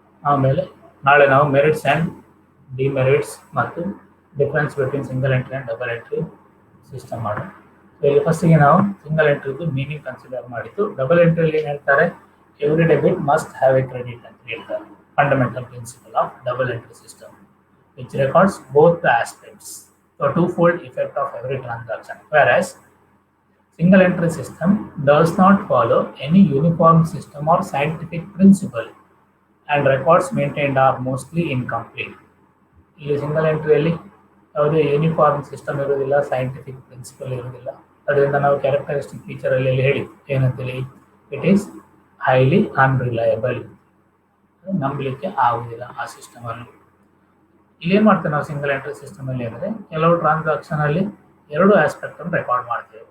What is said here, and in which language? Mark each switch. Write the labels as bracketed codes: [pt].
[kn] ಆಮೇಲೆ ನಾಳೆ ನಾವು ಮೆರಿಟ್ಸ್ ಆ್ಯಂಡ್ ಡಿಮೆರಿಟ್ಸ್ ಮತ್ತು difference between single entry and double entry system ಮಾಡೋಣ. ಇಲ್ಲಿ ಫಸ್ಟಿಗೆ ನಾವು ಸಿಂಗಲ್ ಎಂಟ್ರಿದು ಮೀನಿಂಗ್ ಕನ್ಸಿಡರ್ ಮಾಡಿದ್ದು. ಡಬಲ್ ಎಂಟ್ರಿಯಲ್ಲಿ ಏನು ಹೇಳ್ತಾರೆ, [en] every debit must have a credit [kn] ಅಂತ ಹೇಳ್ತಾರೆ. [en] Fundamental principle of double entry system which records both the aspects, the twofold effect of every transaction, whereas single entry system does not follow any uniform system or scientific principle and records maintained are mostly incomplete. [kn] ಇಲ್ಲಿ single ಎಂಟ್ರಿಯಲ್ಲಿ ಯಾವುದೇ uniform system ಇರೋದಿಲ್ಲ, scientific principal ಇರೋದಿಲ್ಲ. ಅದರಿಂದ ನಾವು characteristic ಫೀಚರಲ್ಲಿ ಹೇಳಿ ಏನಂತೇಳಿ, [en] it is highly unreliable, [kn] ನಂಬಲಿಕ್ಕೆ ಆಗುವುದಿಲ್ಲ ಆ ಸಿಸ್ಟಮನ್ನು. ಇಲ್ಲೇನು ಮಾಡ್ತೇವೆ ನಾವು ಸಿಂಗಲ್ ಎಂಟ್ರಿ ಸಿಸ್ಟಮಲ್ಲಿ ಅಂದರೆ, ಕೆಲವು ಟ್ರಾನ್ಸಾಕ್ಷನಲ್ಲಿ ಎರಡು ಆಸ್ಪೆಕ್ಟನ್ನು ರೆಕಾರ್ಡ್ ಮಾಡ್ತೇವೆ.